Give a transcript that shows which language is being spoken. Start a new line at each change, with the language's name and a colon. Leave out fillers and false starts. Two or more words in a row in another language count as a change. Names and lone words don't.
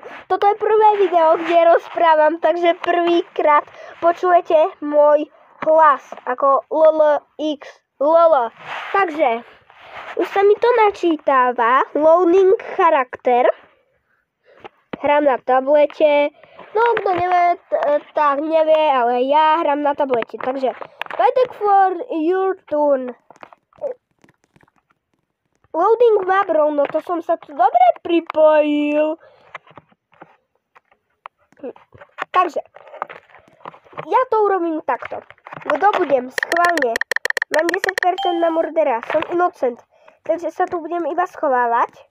Slovak: Toto je prvé video, kde rozprávam, takže prvýkrát počujete môj hlas ako LLX. LL. Takže, už sa mi to načítava. Loading charakter. Hrám na tablete. No, kto nevie, tak nevie, ale ja hrám na tablete. Takže,
English: waiting for your turn. Loading map
Slovak: rovno, to som sa tu dobre pripojil. Takže, ja to urobím takto. Kto budem? Schválne. Mám 10% na murdera, som innocent. Takže sa tu budem iba schovávať.